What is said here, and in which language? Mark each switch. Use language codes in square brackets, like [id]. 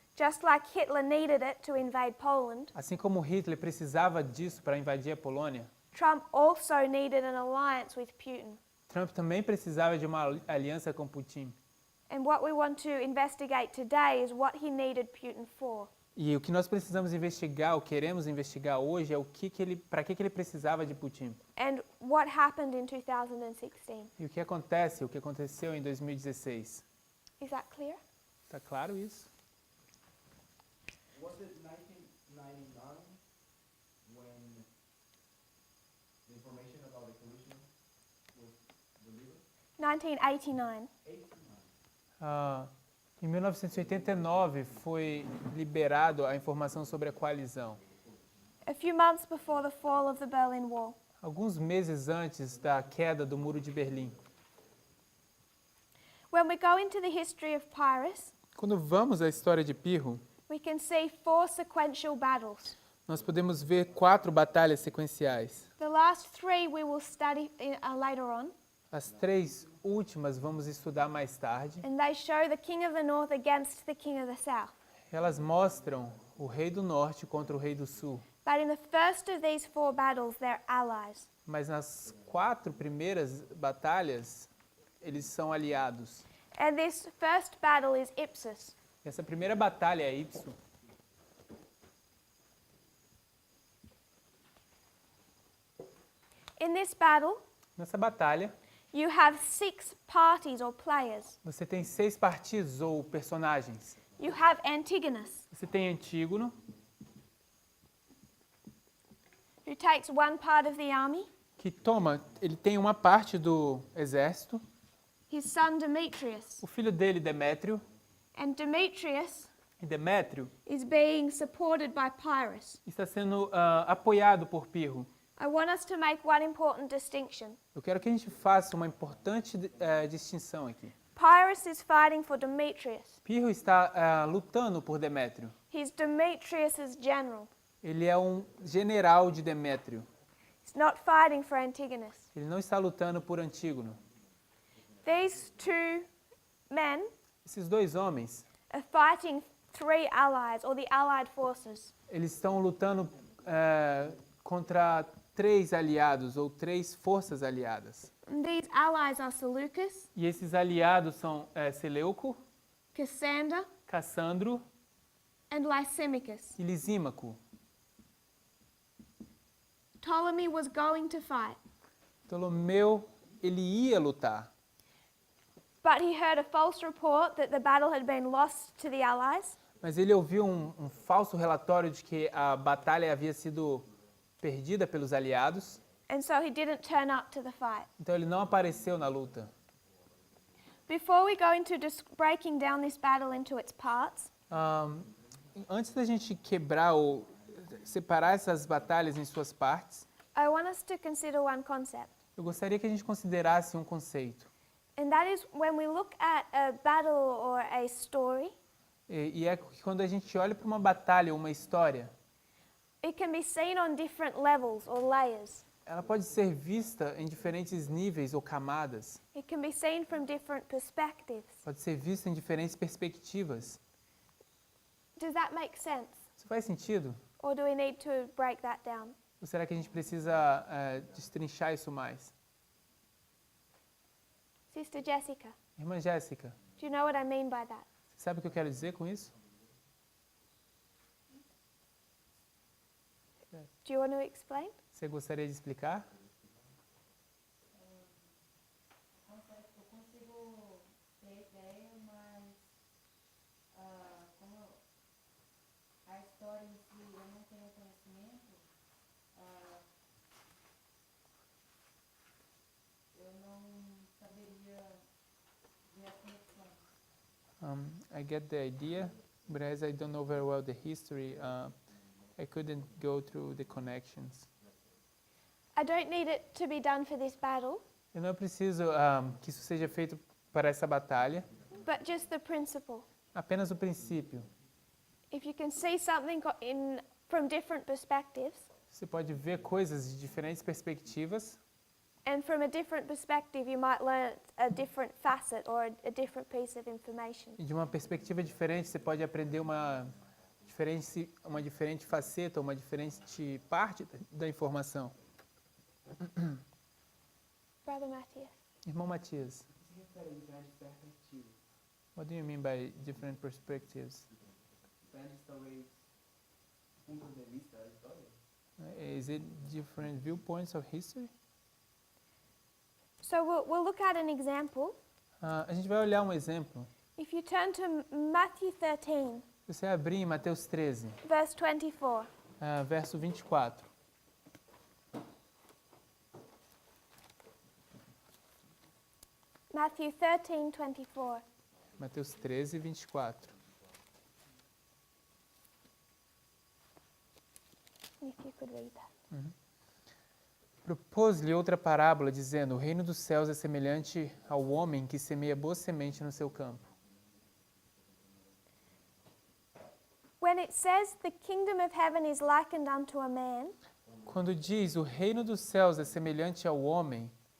[en] Just like Hitler needed it to invade Poland, [pt] Assim como Hitler precisava disso para invadir a Polônia, [en] Trump also needed an alliance with Putin. [pt] Trump também precisava de uma aliança com Putin. [en] And what we want to investigate today is what he needed Putin for. [pt] E o que nós precisamos investigar, ou queremos investigar hoje, é para que ele precisava de Putin. [en] And what happened in 2016. [pt] E o que aconteceu em 2016. [en] Is that clear? [pt] Está claro isso? [en] Was it 1999 when the information about the collision was delivered? 1989. 89. [pt] Em 1989 foi liberado a informação sobre a coalizão. [en] A few months before the fall of the Berlin Wall. [pt] Alguns meses antes da queda do Muro de Berlim. [en] When we go into the history of Pyrrhus, [pt] Quando vamos à história de Pirro, [en] we can see 4 sequential battles. [pt] nós podemos ver 4 batalhas sequenciais. [en] The last 3 we will study later on, [pt] As 3 últimas vamos estudar mais tarde. [en] and they show the king of the north against the king of the south. [pt] Elas mostram o rei do norte contra o rei do sul. [en] But in the first of these 4 battles, they're allies. [pt] Mas nas 4 primeiras batalhas, eles são aliados. [en] And this first battle is Ipsus. [pt] Essa primeira batalha é Ipso. [en] In this battle, [pt] Nessa batalha, [en] you have 6 parties or players. [pt] você tem 6 partidos ou personagens. [en] You have Antigonus, [pt] Você tem Antígono, [en] who takes one part of the army, [pt] ele tem uma parte do exército, [en] his son Demetrius. [pt] o filho dele, Demétrio, [en] And Demetrius [pt] e Demétrio [en] is being supported by Pyrrhus. [pt] está sendo apoiado por Pirro. [en] I want us to make one important distinction. [pt] Eu quero que a gente faça uma importante distinção aqui. [en] Pyrrhus is fighting for Demetrius. [pt] Pirro está lutando por Demétrio. [en] He's Demetrius's general. [pt] Ele é um general de Demétrio. [en] He's not fighting for Antigonus. [pt] Ele não está lutando por Antígono. [en] These 2 men [pt] Esses 2 homens, [en] are fighting 3 allies, or the allied forces. [pt] eles estão lutando contra 3 aliados ou 3 forças aliadas. [en] And these allies are Seleucus, [pt] E esses aliados são Seleuco, [en] Cassander, [pt] Cassandro [en] and Lysimachus. [pt] e Lisímaco. [en] Ptolemy was going to fight, [pt] Ptolomeu, ele ia lutar, [en] but he heard a false report that the battle had been lost to the allies, [pt] mas ele ouviu um falso relatório de que a batalha havia sido perdida pelos aliados, [en] and so he didn't turn up to the fight. [pt] então ele não apareceu na luta. [en] Before we go into breaking down this battle into its parts, [pt] Antes da gente quebrar ou separar essas batalhas em suas partes, [en] I want us to consider one concept. [pt] eu gostaria que a gente considerasse um conceito. [en] And that is when we look at a battle or a story, [pt] E é que quando a gente olha para uma batalha ou uma história, [en] it can be seen on different levels or layers. [pt] ela pode ser vista em diferentes níveis ou camadas. [en] It can be seen from different perspectives. [pt] Pode ser vista em diferentes perspectivas. [en] Does that make sense? [pt] Isso faz sentido? [en] Or do we need to break that down? [pt] Ou será que a gente precisa destrinchar isso mais? [en] Sister Jessica, [pt] Irmã Jéssica, [en] do you know what I mean by that? [pt] você sabe o que eu quero dizer com isso? [en] Do you want to explain? [pt] Você gostaria de explicar? Eu consigo ter ideia, mas como a história em si eu não tenho conhecimento, eu não saberia ver as conexões. [en] I get the idea, but as I don't know very well the history, I couldn't go through the connections. I don't need it to be done for this battle, [pt] Eu não preciso que isso seja feito para essa batalha, [en] but just the principle. [pt] apenas o princípio. [en] If you can see something from different perspectives, [pt] Você pode ver coisas de diferentes perspectivas, [en] and from a different perspective you might learn a different facet or a different piece of information. [pt] e de uma perspectiva diferente você pode aprender uma diferente faceta, uma diferente parte da informação. [en] Brother Matthias. [pt] Irmão Matias, O que se refere a diferentes perspectivas? [en] what do you mean by different perspectives? [pt] Diferentes, talvez, pontos de vista da história? [en] Is it different viewpoints of history? So we'll look at an example. [pt] A gente vai olhar um exemplo. [en] If you turn to Matthew 13, [pt] Se você abrir em Mateus 13, [en] verse 24. [pt] verso 24. [en] Matthew 13, 24. [pt] Mateus 13, 24. [en] If you could read that. [pt] Propôs-lhe outra parábola, dizendo: o reino dos céus é semelhante ao homem que semeia boa semente no seu campo. [en] When it says the kingdom of heaven is likened unto a man, [pt] Quando diz o reino dos céus é semelhante ao homem,